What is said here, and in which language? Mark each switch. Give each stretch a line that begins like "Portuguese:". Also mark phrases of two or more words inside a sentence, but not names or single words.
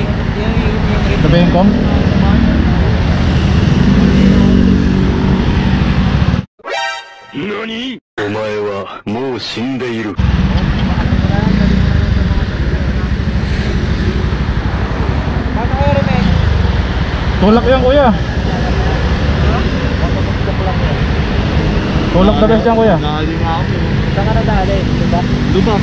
Filipino: Yung Ito ba yung com? NANI?
Japanese: お前はもう死んでいる。
Filipino: Paano kayo Remek? Tulak yan, kuya. Tulak na best yan, kuya. Nakali nga ako. Saan ka nadali? Diba? Lubak.